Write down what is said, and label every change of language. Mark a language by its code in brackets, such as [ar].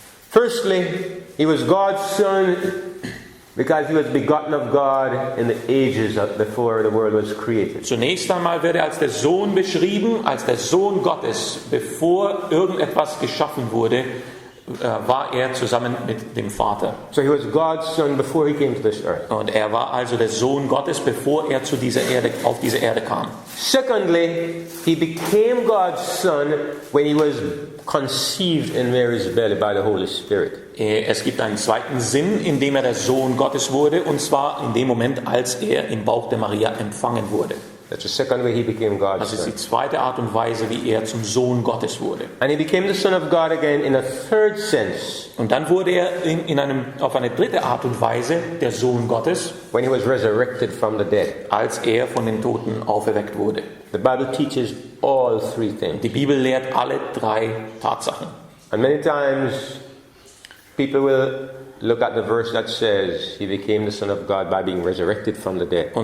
[en] Firstly, he was God's son because he was begotten of God in the ages before the world was created. [de] Zunächst einmal wird er als der Sohn beschrieben, als der Sohn Gottes. Bevor irgendetwas geschaffen wurde, war er zusammen mit dem Vater. [en] So he was God's son before he came to this earth. [de] Und er war also der Sohn Gottes, bevor er zu dieser Erde, auf diese Erde kam. [en] Secondly, he became God's son when he was conceived in Mary's belly by the Holy Spirit. [de] Es gibt einen zweiten Sinn, in dem er der Sohn Gottes wurde, und zwar in dem Moment, als er im Bauch der Maria empfangen wurde. [en] That's the second way he became God's [de] Das ist [en] son. [de] die zweite Art und Weise, wie er zum Sohn Gottes wurde. [en] And he became the Son of God again in a third sense. [de] Und dann wurde er auf eine dritte Art und Weise der Sohn Gottes, [en] when he was resurrected from the dead. [de] Als er von den Toten auferweckt wurde. [en] The Bible teaches all 3 things. [de] Die Bibel lehrt alle 3 Tatsachen. [en] And many times people will look at the verse that says he became the Son of God by being resurrected from the dead.